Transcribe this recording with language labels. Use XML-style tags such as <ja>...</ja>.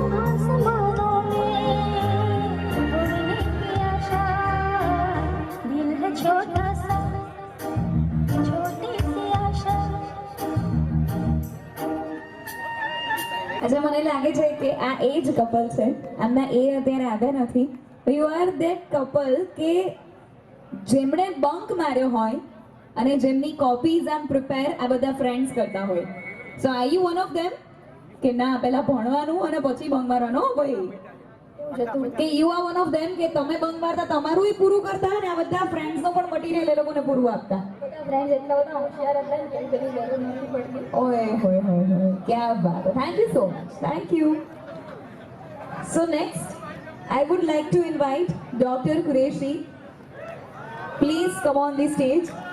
<hi>आसमानों में उड़ने की आशा, दिल है छोटा सा, छोटी सी आशा।</hi> <gu>अच्छा, મને લાગે છે કે આ એ જ કપલ છે, એમના એ અત્યારે આવ્યા નથી.</gu> <en>you are that couple</en> <gu>કે જેમણે બંક માર્યો હોય અને જેમની કોપીઝ આમ પ્રિપેર આ બધા ફ્રેન્ડ્સ કરતા હોય.</gu> <en>so are you one of them</en> <gu>કે ના પહેલા ભણવાનું અને પછી બંક મારવાનો ભાઈ? કે</gu> <en>you are one of them</en> <gu>કે તમે બંક મારતા તમારું પૂરું કરતા અને આ બધા ફ્રેન્ડ્સનો પણ મટીરિયલ એ લોકોને પૂરું આપતા?</gu> <hi>फ्रेंड्स इतना बड़ा होशियार रहता है कि कभी जरूर नहीं पड़ती। ओए होए होए होए, क्या बात है, thank you so much, thank you.</hi> <en>So next I would like to invite Dr. Qureshi. Please come on the stage.</en>